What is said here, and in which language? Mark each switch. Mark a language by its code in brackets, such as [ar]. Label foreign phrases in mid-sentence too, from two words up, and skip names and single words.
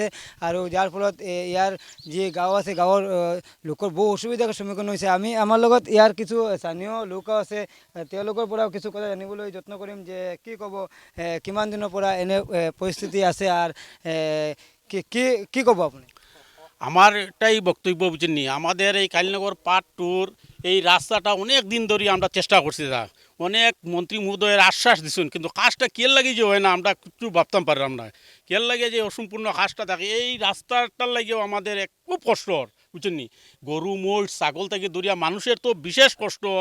[as] আৰু যাৰ ফলত ইয়াৰ যি গাঁও আছে গাঁৱৰ লোকৰ বহু অসুবিধাৰ সন্মুখীন হৈছে। আমি আমাৰ লগত ইয়াৰ কিছু স্থানীয় লোকো আছে, তেওঁলোকৰ পৰাও কিছু কথা জানিবলৈ যত্ন কৰিম যে কি ক'ব, কিমান দিনৰ পৰা এনে পৰিস্থিতি আছে আর কি ক'ব আপনি? [bn] আমার এটাই বক্তব্য বুঝেননি, আমাদের এই কালীনগর [en] part two [bn] এই রাস্তাটা অনেক দিন ধরে আমরা চেষ্টা করছি, অনেক মন্ত্রী মহোদয়ের আশ্বাস দিচ্ছেন, কিন্তু কাজটা কেল লাগে যে হয় না আমরা কিছু ভাবতাম পারলাম না, কেল লাগে যে অসম্পূর্ণ কাজটা থাকে। এই রাস্তাটার লাগেও আমাদের খুব কষ্টর বুঝছেননি, গরু মোষ ছাগল থেকে দরিয়া মানুষের তো বিশেষ কষ্টর।